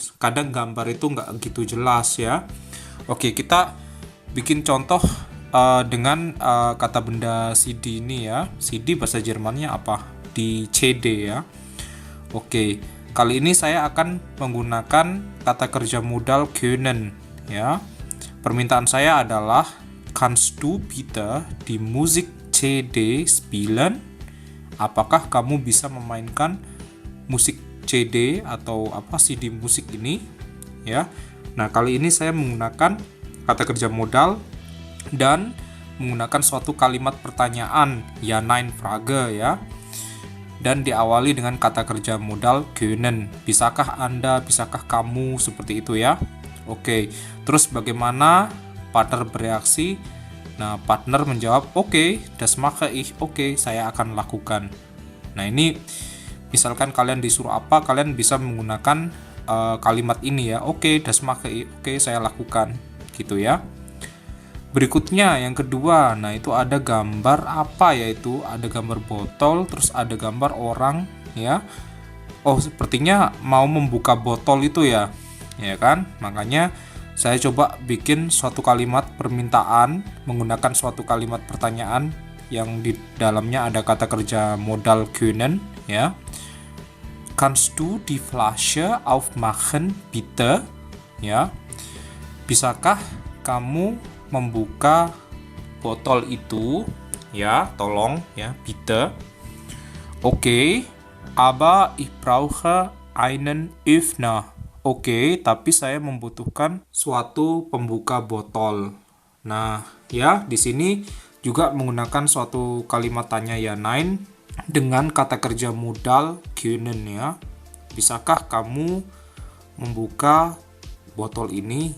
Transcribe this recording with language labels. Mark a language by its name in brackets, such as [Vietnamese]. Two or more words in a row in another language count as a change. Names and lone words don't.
[Indonesian] Kadang gambar itu nggak gitu jelas ya. Oke, kita bikin contoh dengan kata benda CD ini ya. CD bahasa Jermannya apa? Di CD ya. Oke, kali ini saya akan menggunakan kata kerja modal können ya. Permintaan saya adalah [German] kannst du bitte die Musik CD spielen? [Indonesian] Apakah kamu bisa memainkan musik CD atau CD musik ini ya. Nah, kali ini saya menggunakan kata kerja modal dan menggunakan suatu kalimat pertanyaan ya, [German] nein Frage [Indonesian] ya, dan diawali dengan kata kerja modal können. Bisakah Anda, bisakah kamu, seperti itu ya. Oke, terus bagaimana partner bereaksi? Nah, partner menjawab oke, [German] das mache ich, [Indonesian] oke, saya akan lakukan. Nah, ini misalkan kalian disuruh apa, kalian bisa menggunakan kalimat ini ya, oke, [German] das mache ich, [Indonesian] oke, saya lakukan gitu ya. Berikutnya yang kedua, nah itu ada gambar apa, yaitu ada gambar botol, terus ada gambar orang ya. Oh, sepertinya mau membuka botol itu ya kan. Makanya saya coba bikin suatu kalimat permintaan menggunakan suatu kalimat pertanyaan yang di dalamnya ada kata kerja modal können ya. [German] Kannst du die Flasche aufmachen bitte? [Indonesian] Ya. Bisakah kamu membuka botol itu ya, tolong ya, [German] bitte. Oke, aber ich brauche einen Öffner. [Indonesian] Oke, tapi saya membutuhkan suatu pembuka botol. Nah, ya, di sini juga menggunakan suatu kalimat tanya ya, nein, dengan kata kerja modal können ya. Bisakah kamu membuka botol ini?